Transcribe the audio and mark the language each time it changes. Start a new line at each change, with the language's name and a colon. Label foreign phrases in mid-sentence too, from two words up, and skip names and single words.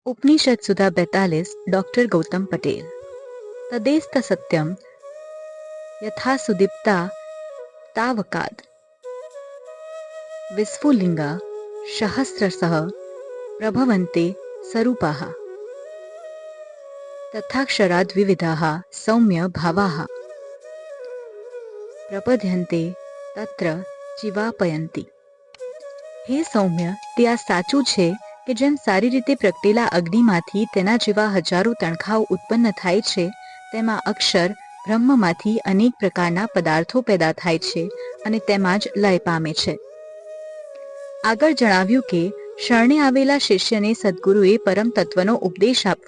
Sanskrit: उपनिषद सुधा 42 डॉक्टर गौतम पटेल। तदेस्त सत्यम यथा सुदीप्ता तावकाद विस्फुलिंगा सहस्रशः प्रभवन्ते स्वरूपाः तथाक्षराद् विविधाः सौम्य भावाः प्रपद्यन्ते तत्र जीवापयन्ति। हे सौम्य,
Gujarati: તે આ સાચું છે કે જેમ સારી રીતે પ્રગટેલા અગ્નિમાંથી તેના જેવા હજારો તણખાઓ ઉત્પન્ન થાય છે, તેમાં અક્ષર બ્રહ્મમાંથી અનેક પ્રકારના પદાર્થો પેદા થાય છે અને તેમાં જ લય પામે છે. આગળ જણાવ્યું કે શરણે આવેલા શિષ્યને સદગુરુએ પરમ તત્વનો ઉપદેશ આપવો.